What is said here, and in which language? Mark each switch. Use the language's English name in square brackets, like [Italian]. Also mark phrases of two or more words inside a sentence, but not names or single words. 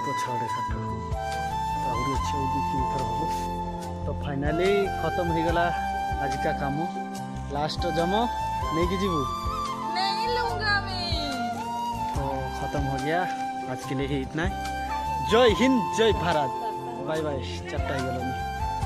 [Odia] ପଛ ଆଡ଼େ କାଠ ଆହୁରି ଅଛି ଆଉ 2-3 ଥର ହବ ତ ଫାଇନାଲି ଖତମ ହେଇଗଲା ଆଜିକା କାମ ଲାଷ୍ଟ ଜମ ନେଇକି ଯିବୁ [Hindi] नहीं लूंगा मैं तो खत्म हो गया आज के लिए ही इतना है जय हिंद जय भारत [English] bye bye [Hindi] 4टा ହେଇଗଲାନି